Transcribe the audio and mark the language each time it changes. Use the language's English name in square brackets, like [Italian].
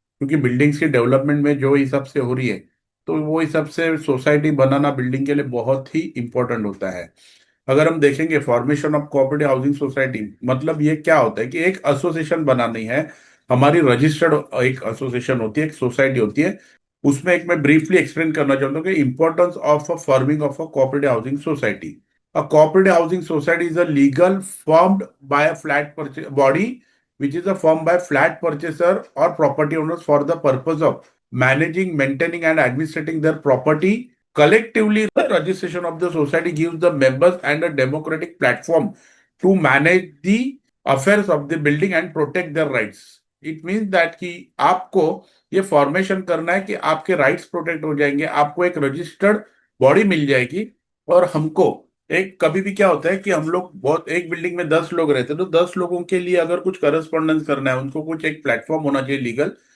[Hindi] क्योंकि बिल्डिंग्स की डेवलपमेंट में जो हिसाब से हो रही है, तो वो हिसाब से सोसाइटी बनाना बिल्डिंग के लिए बहुत ही इंपॉर्टेंट होता है। अगर हम देखेंगे [English] formation of cooperative housing society [Hindi] मतलब ये क्या होता है कि एक एसोसिएशन बनानी है। हमारी रजिस्टर्ड एक एसोसिएशन होती है, एक सोसाइटी होती है। उसमें एक मैं ब्रीफली एक्सप्लेन करना चाहता हूँ कि [English] Importance of a forming of a cooperative housing society. A cooperative housing society is a legal formed by a flat purchase body which is a formed by flat purchaser or property owners for the purpose of managing, maintaining and administrating their property collectively. The registration of the society gives the members and a democratic platform to manage the affairs of the building and protect their rights. It means that [Hindi] कि आपको ये formation करना है कि आपके rights protect हो जाएंगे, आपको एक रजिस्टर्ड बॉडी मिल जाएगी। और हमको एक कभी भी क्या होता है कि हम लोग बहुत एक बिल्डिंग में 10 लोग रहते हैं, तो 10 लोगों के लिए अगर कुछ करस्पॉन्डेंस करना है, उनको कुछ एक प्लेटफॉर्म होना चाहिए लीगल।